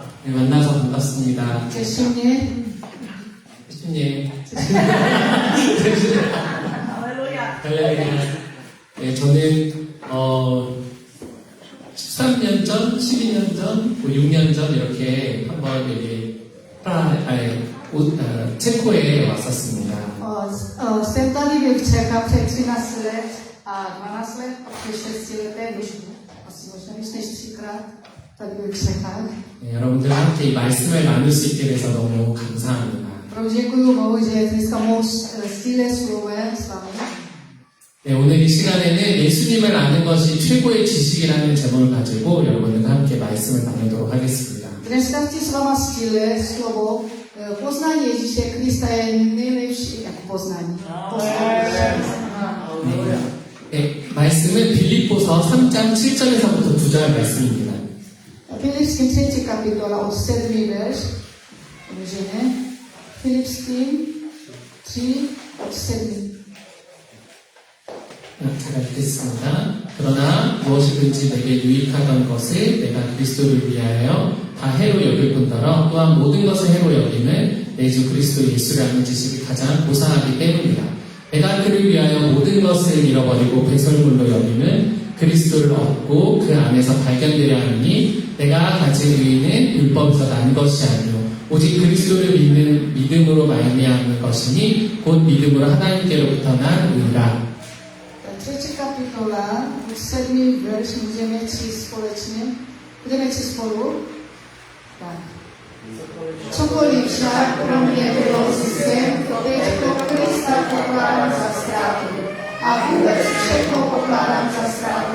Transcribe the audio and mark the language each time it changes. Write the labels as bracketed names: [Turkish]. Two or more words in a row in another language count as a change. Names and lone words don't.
[Korean] 네, 만나서 반갑습니다. [Czech] Těší mě. [Korean] 예수님. 할렐루야. 네, 저는 13년 전, 12년 전, 6년 전 이렇게 한번 여기 체코에 왔었습니다. [Czech] Jsem tady byl v Čechách před 13 let a 12 let, před 6 letech, už asi možná víc než 3krát. tady byl Čechách. [Korean] 네, 여러분들 함께 이 말씀을 나눌 수 있게 돼서 너무 감사합니다. [Czech] Opravdu děkuji Bohu, že dneska mohu sdílet slovo s vámi. [Korean] 네, 오늘 이 시간에는 예수님을 아는 것이 최고의 지식이라는 제목을 가지고 여러분들과 함께 말씀을 나누도록 하겠습니다. [Czech] Dneska chci s váma sdílet slovo poznání Ježíše Krista je nejlepší jako poznání. [Korean] 네, 말씀은 빌립보서 3장 7절에서부터 9절 말씀입니다. [Czech] Filipským 3. kapitola od 7. verš. Můžeme. Filipským 3 od 7. [Korean] 제가 읽겠습니다. 그러나 무엇이든지 내게 유익하던 것을 내가 그리스도를 위하여 다 해로 여길 뿐더러 또한 모든 것을 해로 여김은 내 주 그리스도 예수를 아는 지식이 가장 고상하기 때문이다. 내가 그를 위하여 모든 것을 잃어버리고 배설물로 여김은 그리스도를 얻고 그 안에서 발견되려 하니 내가 가진 의의는 율법에서 난 것이 아니요 오직 그리스도를 믿는 믿음으로 말미암는 것이니 곧 믿음으로 하나님께로부터 난 의라. [Czech] 3. kapitola, 7. verš, můžeme číst společně. Budeme číst spolu. Tak. Cokoliv však pro mě bylo ziskem, teď pro Krista pokládám za ztrátu. A vůbec všechno pokládám za ztrátu.